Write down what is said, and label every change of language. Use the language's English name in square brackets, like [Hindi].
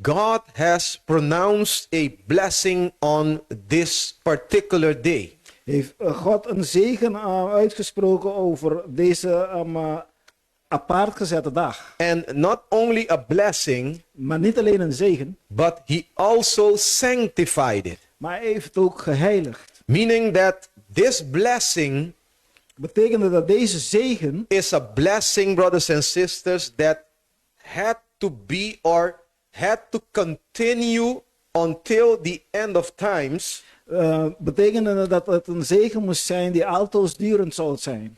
[English] God has pronounced a blessing on this particular day. [Dutch] heeft God een zegen uitgesproken over deze apart gezette dag. [English] And not only a blessing, [Dutch] Maar niet alleen een zegen, [English] but he also sanctified it. [Dutch] maar hij heeft het ook geheiligd. [English] Meaning that this blessing [Dutch] Betekende dat deze zegen [English] is a blessing, brothers and sisters, that had to be or had to continue until the end of times. [Dutch] betekende dat het een zegen moest zijn die altoosdurend zou zijn.